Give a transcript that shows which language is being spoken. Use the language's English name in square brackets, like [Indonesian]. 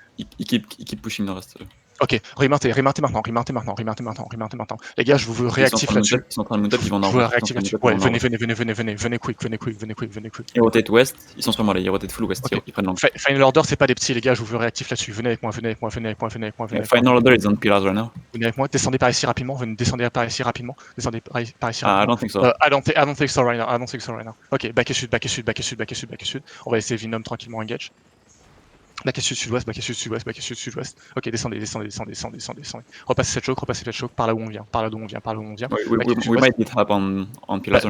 [French] Il [English] keep pushing [French] nord-est. Ok, remontez maintenant. Les gars, je vous veux réactif là-dessus. Ils sont en train de [English] mount up, [French] ils vont nord. Ouais, venez quick. Et [English] rotate west, [French] ils sont sur moi là, ils [English] rotate full west, [French] ils prennent l'angle. Final Order, c'est pas des petits, les gars, je vous veux réactif là-dessus. Venez avec moi. [English] Final Order is on pillars right now. [French] Venez avec moi, descendez par ici rapidement. [English] I don't think so. I don't think so right now. [French] Ok, back et sud. On va essayer Venom tranquillement engage. Back et sud-ouest. Ok, descendez. Repassez cette choke par là où on vient. [English] We might need help on pillars right now.